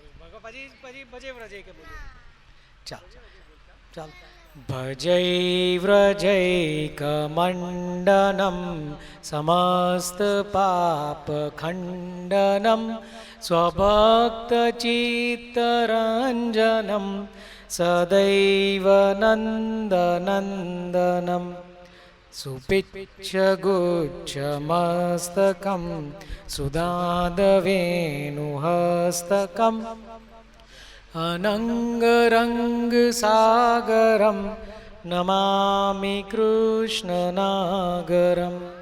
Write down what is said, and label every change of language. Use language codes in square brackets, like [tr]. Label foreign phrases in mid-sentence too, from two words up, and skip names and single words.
[gu] પછી પછી [sa] ભજે વ્રજે [gu] કે બોલો. ચાલ ચાલ. [sa] ભજૈવ્રજૈકમण्डनं समस्तपापखण्डनं स्वभक्तचित्तरञ्जनं सदैव नन्दनन्दनं सुपिच्छगुच्छमस्तकं सुधादवेणुहस्तकम् अनङ्गरङ्गसागरं नमामि कृष्णनागरं